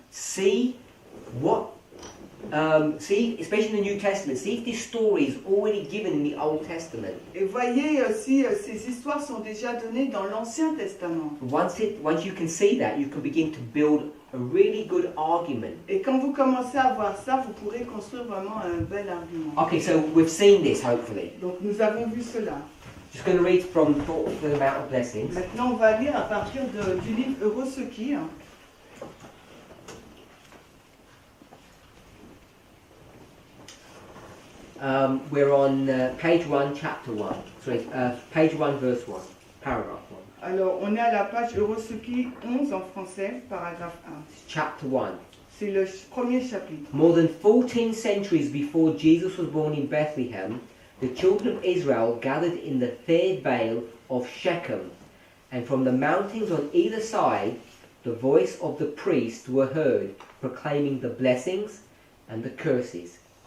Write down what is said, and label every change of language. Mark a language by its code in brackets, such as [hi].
[en] see what, especially in the New Testament, see if this story is already given in the Old Testament. [fr] et voyez si ces histoires sont déjà données dans l'Ancien Testament. [en] Once you can see that, you can begin to build a really good argument. [fr] Et quand vous commencez à voir ça, vous pourrez construire vraiment un bel argument. [en] Okay, so we've seen this, hopefully. [fr] Donc nous avons vu cela. [en] Just going to read from Thoughts for the Mount of Blessings. [fr] Maintenant, on va lire à partir du livre Heureux ceux qui. Hein. [en] We're on page 1, chapter 1. Sorry, page 1, verse 1, paragraph 1. [fr] Alors, on est à la page Heureux ceux qui 11 en français, paragraphe 1. [en] Chapter 1. [fr] C'est le premier chapitre. [en] More than 14 centuries before Jesus was born in Bethlehem, the children of Israel gathered in the third vale of Shechem, and from the mountains on either side, the voice of the priests were heard, proclaiming the blessings and the curses.